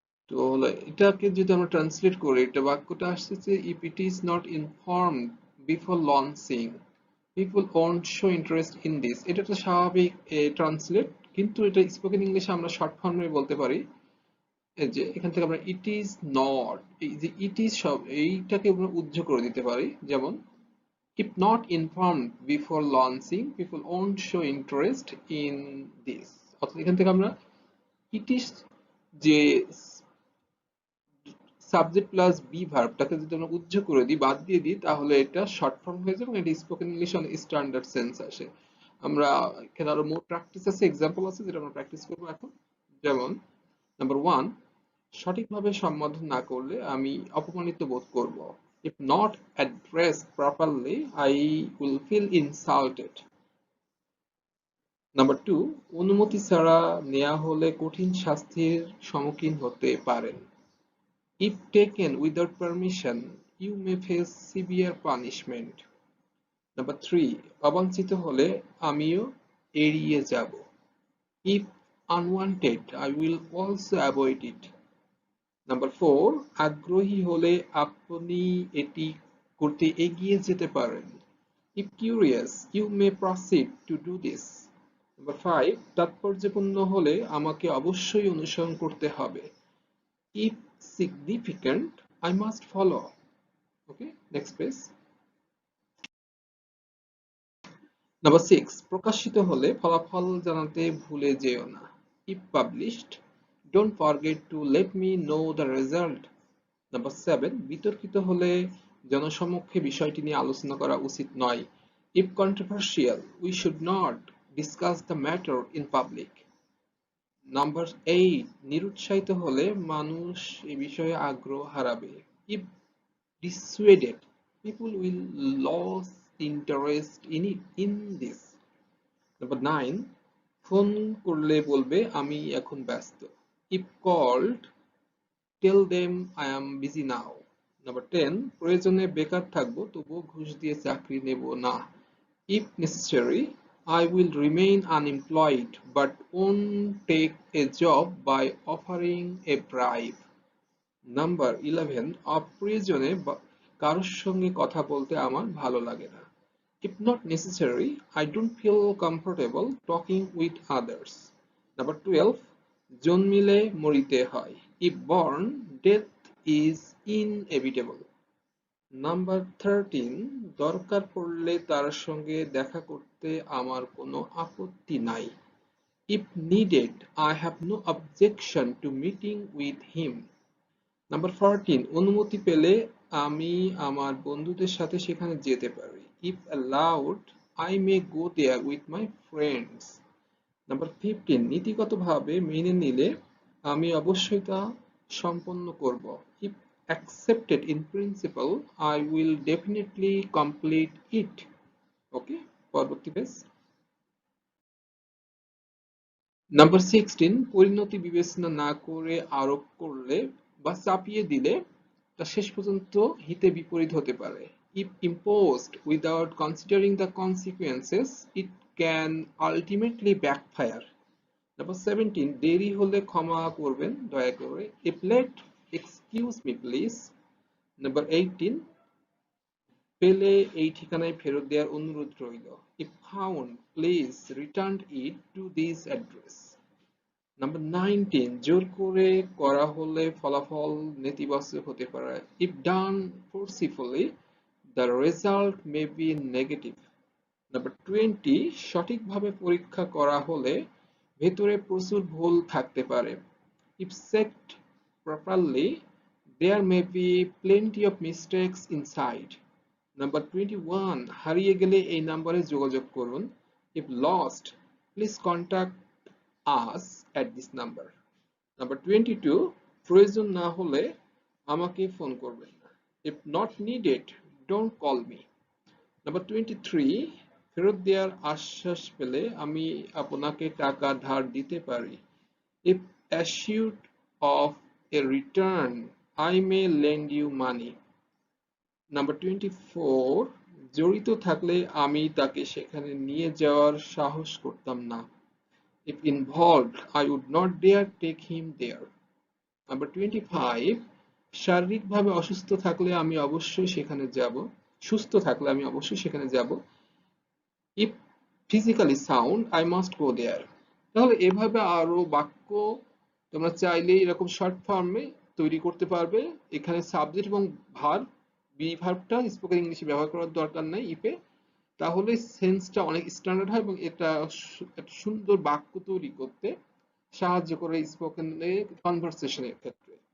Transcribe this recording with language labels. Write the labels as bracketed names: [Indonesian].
[Bangla] তো এটাকে যদি আমরা ট্রান্সলেট করি, এটা বাক্যটা আসছে [English] If it is not informed before launching people won't show interest in this. [Bangla] এটা তো স্বাভাবিক ট্রান্সলেট, কিন্তু এটা স্পোকেন ইংলিশে আমরা শর্ট ফর্মে বলতে পারি। এই যে এখান থেকে আমরা [English] it is not, [Bangla] এই যে ইট ইজ সব এইটাকে আমরা উজ্জ্ব করে দিতে পারি। [English] যেমন if not informed before launching people won't show interest in this। [Bangla] অর্থাৎ এখান থেকে আমরা ইট ইজ যে সাবজেক্ট প্লাস বি ভার্বটাকে যদি আমরা উজ্জ্ব করে দিই, বাদ দিয়ে দিই, তাহলে এটা শর্ট ফর্ম হয়ে যাবে এবং এটা স্পোকেন ইংলিশ অনেক স্ট্যান্ডার্ড সেন্স আসে। আমরা এখানে আরো মোর প্র্যাকটিস আছে, এক্সাম্পল আছে যেটা আমরা প্র্যাকটিস করবো এখন। যেমন নাম্বার ওয়ান, সঠিকভাবে সম্বোধন না করলে আমি অপমানিত বোধ করব। [English] If not addressed properly, I will feel insulted. [Bangla] Number two, অনুমতি ছাড়া নেওয়া হলে কঠিন শাস্তির সম্মুখীন হতে পারেন। [English] If taken without permission, you may face severe punishment. [Bangla] Number three, অবাঞ্ছিত হলে আমিও এড়িয়ে যাব। [English] If unwanted, I will also avoid it. [Bangla] Number four, আগ্রহী হলে আপনি এটি করতে এগিয়ে যেতে পারেন। [English] If curious, you may proceed to do this. [Bangla] Number five, তাৎপর্যপূর্ণ হলে আমাকে অবশ্যই অনুসরণ করতে হবে। [English] If significant, I must follow. Okay, next page. [Bangla] Number six, প্রকাশিত হলে ফলাফল জানাতে ভুলে যেও না। [English] If published, don't forget to let me know the result. [Bangla] Number seven, বিতর্কিত হলে জনসমক্ষে বিষয়টি নিয়ে আলোচনা করা উচিত নয়। [English] If controversial, we should not discuss the matter in public. [Bangla] Number eight, নিরুৎসাহিত হলে মানুষ এ বিষয়ে আগ্রহ হারাবে। [English] If dissuaded, people will lose interest in this. [Bangla] Number nine, phone করলে বলবে আমি এখন ব্যস্ত। [English] If called, tell them I am busy now. [Bangla] Number ten, প্রয়োজনে বেকার থাকবো তবুও ঘুষ দিয়ে চাকরি নেব না। [English] If necessary, I will remain unemployed but won't take a job by offering a bribe. [Bangla] Number eleven, অপ্রয়োজনে কারোর সঙ্গে কথা বলতে আমার ভালো লাগে না। [English] If not necessary, I don't feel comfortable talking with others. Number 12, [Bangla] জন্মিলে মরিতে হয়। [English] If born, death is inevitable. [Bangla] Number 13, দরকার পড়লে তার সঙ্গে দেখা করতে আমার কোনো আপত্তি নাই। [English] If needed, I have no objection to meeting with him. [Bangla] Number 14, অনুমতি পেলে আমি আমার বন্ধুদের সাথে সেখানে যেতে পারি। [English] If allowed, I may go there with my friends. [Bangla] Number 15, নীতিগতভাবে মেনে নিলে আমি অবশ্যই তা সম্পন্ন করব। [English] If accepted in principle, I will definitely complete it. [Bangla] ওকে, পরবর্তী পেজ। নাম্বার 16, পরিণতি বিবেচনা না করে আরোপ করলে বা চাপিয়ে দিলে তা শেষ পর্যন্ত হিতে বিপরীত হতে পারে। [English] If imposed without considering the consequences, it can ultimately backfire. [Bangla] Number 17, দেরি হলে ক্ষমা করবেন দয়া করে। [English] If late, excuse me please. [Bangla] Number 18, পেলে এই ঠিকানায় ফেরত দেওয়ার অনুরোধ রইল। [English] If found, please return it to this address. [Bangla] Number 19, জোর করে করা হলে ফলাফল নেতিবাচক হতে পারে। [English] If done forcefully, the result may be negative. [Bangla] Number 20, সঠিকভাবে পরীক্ষা করা হলে ভেতরে প্রচুর ভুল থাকতে পারে। [English] If checked properly, there may be plenty of mistakes inside. [Bangla] Number 21, হারিয়ে গেলে এই নাম্বারে যোগাযোগ করুন। [English] If lost, please contact us at this number. [Bangla] Number 22, প্রয়োজন না হলে আমাকে ফোন করবেন না। [English] If not needed, don't call me. [Bangla] Number 23, ফেরত দেওয়ার আশ্বাস পেলে আমি আপনাকে টাকা ধার দিতে পারি। [English] If assured of a return, I may lend you money. [Bangla] Number 24, জড়িত থাকলে আমি তাকে সেখানে নিয়ে যাওয়ার সাহস করতাম না। [English] If involved, I would not dare take him there. [Bangla] Number 25, শারীরিকভাবে অসুস্থ থাকলে আমি অবশ্যই সেখানে যাব। সুস্থ থাকলে আমি অবশ্যই সেখানে যাব। [English] If physically sound, I must go there. [Bangla] তাহলে এভাবে আরো বাক্য তোমরা চাইলে এরকম শর্ট ফর্মে তৈরি করতে পারবে। এখানে সাবজেক্ট এবং ভার্ব, বি ভার্বটা স্পোকেন ইংলিশে ব্যবহার করার দরকার নাই ইফে। তাহলে সেন্সটা অনেক স্ট্যান্ডার্ড হয় এবং এটা একটা সুন্দর বাক্য তৈরি করতে সাহায্য করে স্পোকেন কনভারসেশনের ক্ষেত্রে।